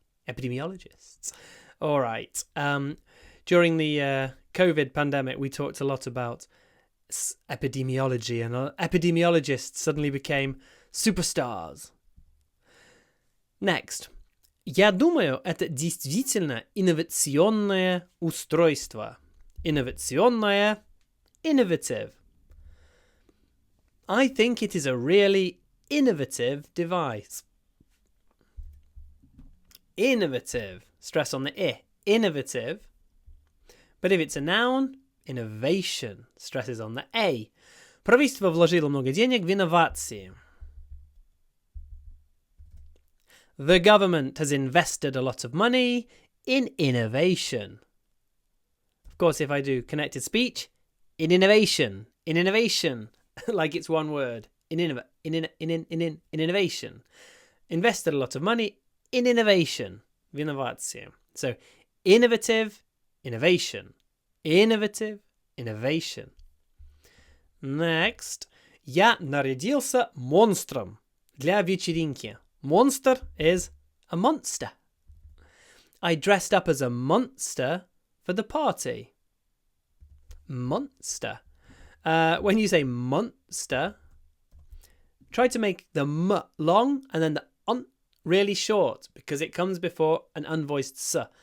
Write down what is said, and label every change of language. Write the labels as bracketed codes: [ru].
[en] Epidemiologists. All right. During the COVID pandemic, we talked a lot about epidemiology, and epidemiologists suddenly became superstars. Next. [ru] Я думаю, это действительно инновационное устройство. [en] Инновационное, innovative. I think it is a really innovative device. Innovative. Stress on the I. Innovative. But if it's a noun, innovation. Stresses on the A. [ru] Правительство вложило много денег в инновации. [en] The government has invested a lot of money in innovation. Of course, if I do connected speech, in innovation, like it's one word, in innovation. Invested a lot of money in innovation, [ru] в инновации. [en] So, innovative, innovation. Innovative, innovation. Next. [ru] Я нарядился монстром для вечеринки. [en] Monster is a monster. I dressed up as a monster for the party. Monster. When you say monster, try to make the m long and then the un really short because it comes before an unvoiced s.